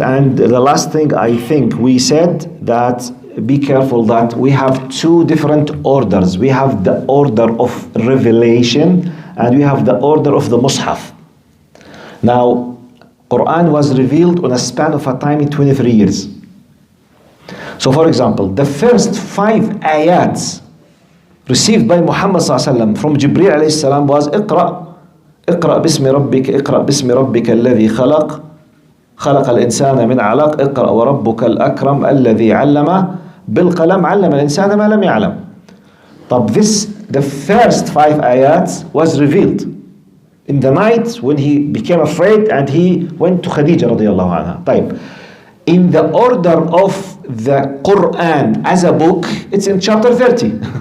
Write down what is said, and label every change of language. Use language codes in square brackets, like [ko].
[en] And the last thing, I think we said that be careful that we have two different orders. We have the order of revelation and we have the order of the Mus'haf. Now, Quran was revealed on a span of a time in 23 years. So for example, the first 5 ayats received by Muhammad from Jibreel alayhi salam was [ar] اقرأ باسم ربك الذي خلق الإنسان من علق اقرأ وربك الأكرم الذي علم بالقلم علم الإنسان ما لم يعلم. [en] But the first 5 ayats was revealed in the night when he became afraid and he went to Khadija radiallahu anha. [ar] طيب. [en] In the order of the Quran as a book, it's in chapter 30.